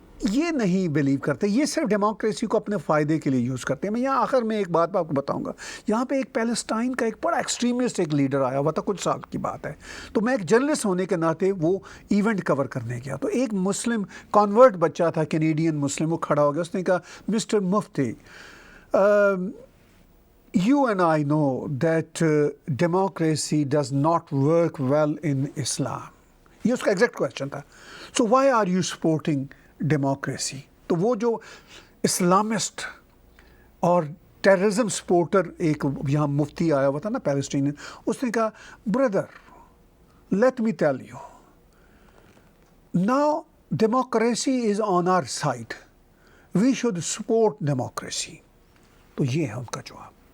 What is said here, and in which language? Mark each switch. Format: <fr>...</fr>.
<ur>یہ نہیں بلیو کرتے, یہ صرف ڈیموکریسی کو اپنے فائدے کے لیے یوز کرتے ہیں. میں یہاں آخر میں ایک بات آپ کو بتاؤں گا. یہاں پہ ایک پیلسٹائن کا ایک بڑا ایکسٹریمسٹ ایک لیڈر آیا ہوا تھا, کچھ سال کی بات ہے. تو میں ایک جرنلسٹ ہونے کے ناطے وہ ایونٹ کور کرنے گیا, تو ایک مسلم کانورٹ بچہ تھا, کینیڈین مسلم, وہ کھڑا ہو گیا. اس نے کہا</ur> <en>Mister Mufti, you and I know that democracy does not work well in Islam.</en> <ur>یہ اس کا ایگزیکٹ کویشچن تھا.</ur> <en>So why are you supporting democracy?</en> <ur>تو وہ جو اسلامسٹ اور ٹیررزم سپورٹر ایک یہاں مفتی آیا ہوا تھا نا پیلسٹینین, اس نے کہا brother</ur> <en>let me tell you, now democracy is on our side, we should support democracy.</en> <ur>تو یہ ہے ان کا جواب.</ur>